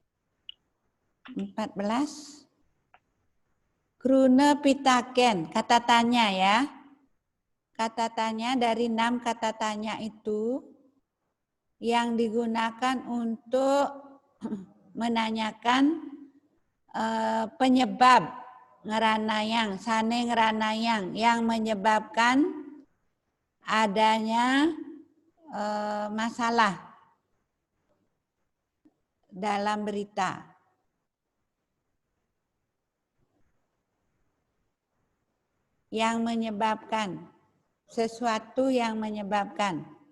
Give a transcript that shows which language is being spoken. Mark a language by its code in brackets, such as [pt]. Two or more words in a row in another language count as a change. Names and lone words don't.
[id] 14. [ban] Krune pitaken, [id] kata tanya ya. Kata tanya dari 6 kata tanya itu yang digunakan untuk menanyakan penyebab [ban] ngeranayang, sane ngeranayang [id] yang menyebabkan adanya masalah dalam berita. Yang menyebabkan, sesuatu yang menyebabkan.